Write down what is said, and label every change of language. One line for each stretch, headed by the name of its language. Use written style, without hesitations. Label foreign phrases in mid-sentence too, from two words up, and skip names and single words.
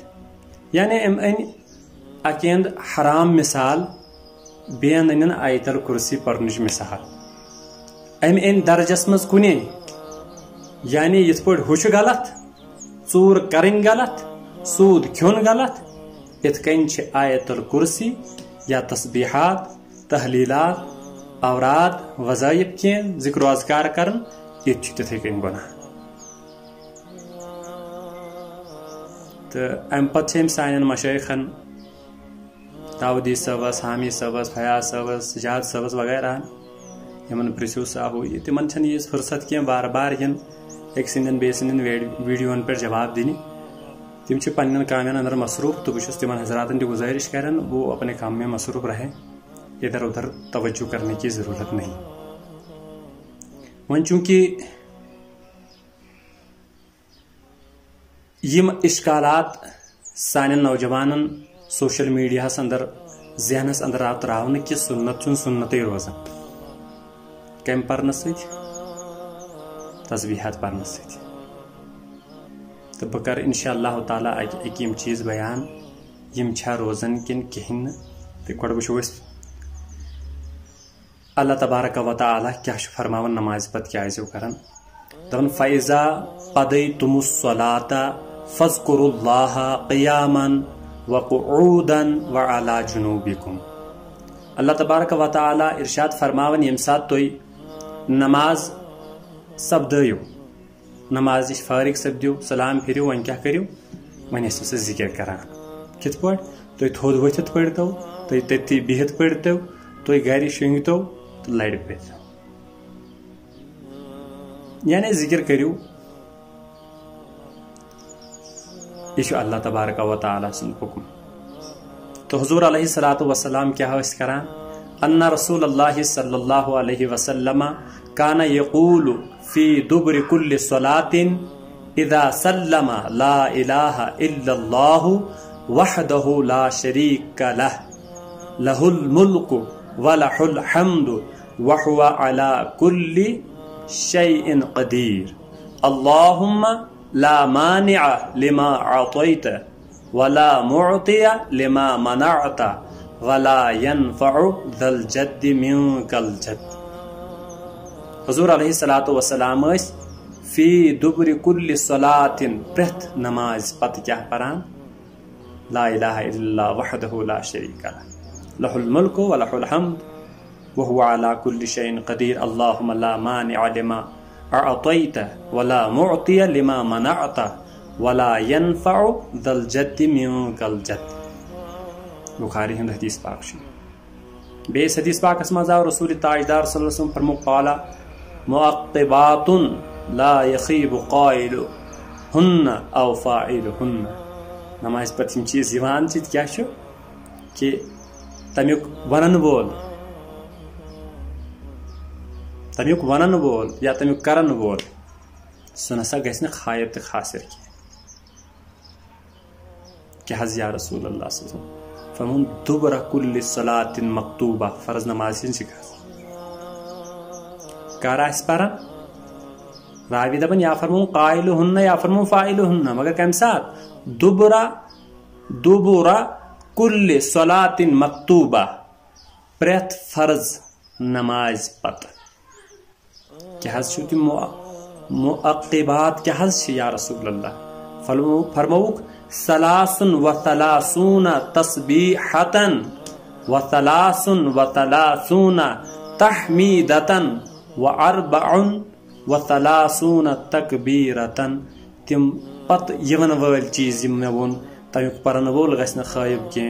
Kashmiri: یعنی أمۍ أنۍ اکہِ انٛد حرام مثال، بیٚیہِ انٛد أنِن آیت الکرسی پرنٕچ مثال. أمۍ أنۍ درجس منٛز کُنے، یعنی یِتھ پٲٹھۍ ہُہ چھُ غلط، ژوٗر کرٕنۍ غلط، سوٗد کھیوٚن غلط، یِتھ کٔنۍ چھِ آیت الکرسی یا تسبیحات تحلیلات اوراد وظائف کینٛہہ ذکر و اذکار کرن یہِ تہِ چھُ تِتھٕے کٔنۍ گۄناہ. تہٕ امہِ پتہٕ چھِ أمۍ سانٮ۪ن مشٲیخن داؤدی صٲبس، حامی صٲبس، فیاض صٲبس، سجاد صٲبس وغیرہ یمن پرژھِو سا ہُہ یہِ، تِمن چھنہٕ یٖژ فرصت کینٛہہ بار بار یِن أکۍ سٕنٛدٮ۪ن بیٚیہِ سٕنٛدٮ۪ن ویڈیوون پٮ۪ٹھ جواب دِنہِ. تِم چھِ پننٮ۪ن کامٮ۪ن اندر مصروٗف تہٕ بہٕ چھُس تِمن حضراتن تہِ گزٲرش کران
Urdu: وہ اپنے کام میں مصروف رہے، ادھر ادھر توجہ کرنے کی ضرورت نہیں.
Kashmiri: وۄنۍ چونکہ یم اشکالات سانٮ۪ن نوجوانن سوشل میڈیاہس اندر ذہنس اندر آو تراونہٕ کہ سنت چھُنہٕ سنتٕے روزان، کمہِ پرنہٕ سۭتۍ؟ تسبیحات پرنہٕ سۭتۍ. تہٕ بہٕ کرٕ انشاء اللہ تعالیٰ اکہِ یِم چیٖز بیان یِم چھا روزان کِنہٕ کِہیٖنۍ نہٕ. تہٕ گۄڈٕ وٕچھو أسۍ اللہ تبارک و تعالیٰ کیا فرماون نماز پتہٕ کیا ٲسِو کران.
Arabic: دپان فَإِذَا قَضَيْتُمُ الصَّلَاةَ فاذکروا اللہ قیاما وقعودا وعلی جنوبکم.
Kashmiri: اللہ تبارک و تعالی ارشاد فرماون یم سات تُہۍ نماز سپدٲیِو، نماز نش فارغ سپدِو، سلام پھِرِو، وۄنۍ کیٛاہ کٔرِو؟ وۄنۍ ٲسِو سا ذِکر کران. کِتھ پٲٹھۍ؟ تُہۍ تھوٚد ؤتھِتھ پٔرۍتو، تُہۍ تٔتھی بِہِتھ پٔرۍتو، تُہۍ گرِ شۄنٛگتو تہٕ لرِ پٔرۍتو. یعنی ذِکر کٔرِو. یہ چھُ اللہ تبارک و تعالیٰ سُنٛد حُکم. تو حضور علیہ الصلوۃ والسلام کیا ٲسۍ کران؟
Arabic: ان رسول اللہ صلی اللہ علیہ وسلم کان یقول فی دبر کل صلاۃ اذا سلم لا الہ الا اللہ وحدہ لا شریک لہ لہ الملک ولہ الحمد وہو علی کل شیء قدیر اللہم لا مانع لما اعطیت ولا معطی لما منعت ولا ينفع ذا الجد منك الجد.
Kashmiri: حضور علیہ الصلوۃ والسلام
Arabic: فی دبر کل صلاۃ
Kashmiri: پرٛٮ۪تھ نماز پتہٕ کیٛاہ پران؟
Arabic: لا الہ الا اللہ وحدہ لا شریک لہ لہ الملک ولہ الحمد وهو على كل شيء قدیر اللہم لا مانع لما اعطیت ولا معطی لما منعت ولا ينفع ذا الجد منك الجد.
Kashmiri: بخاری ہند حدیث پاک چھُ. بیٚیِس حدیث پاکس منٛز آو رسول تاجدار صلی اللہ علیہ وسلم فرمو
Arabic: قال مؤقبات لا يخيب قائلهن او فاعلهن.
Kashmiri: نماز پتہٕ یِم چیٖز یِوان چھِ کیٛاہ چھُ کہِ تمیُک ونن وول یا تمیُک کرن وول سُہ نسا گژھِ نہٕ خائب تہٕ خاسر کینٛہہ. کیٛاہ حظ یا رسول اللہ صلی اللہ علیہ وسلم فرمون
Arabic: دبر کل صلاۃ مکتوبہ
Kashmiri: فرض نماز ہٕنٛز کتھ کر آسہِ پران؟ راوی دپان یا فرمون قائلہن یا فرمون فاعلہن، مگر کمہِ ساتہٕ؟
Arabic: دبر کل صلاۃ مکتوبہ
Kashmiri: پرٛٮ۪تھ فرض نماز پتہٕ. کیٛاہ حظ چھُ تِم مؤقبات کیٛاہ حظ چھِ یا رسول اللہ؟
Arabic: فرمووُکھ ثلاث وثلاثون تسبیحۃ وثلاث وثلاثون تحمیدۃ واربع وثلاثون تکبیرۃ.
Kashmiri: تم پتہٕ یِون وٲلۍ چیٖز یِم مےٚ ووٚن تمیُک پرن وول گژھِ نہٕ خٲیب کینٛہہ.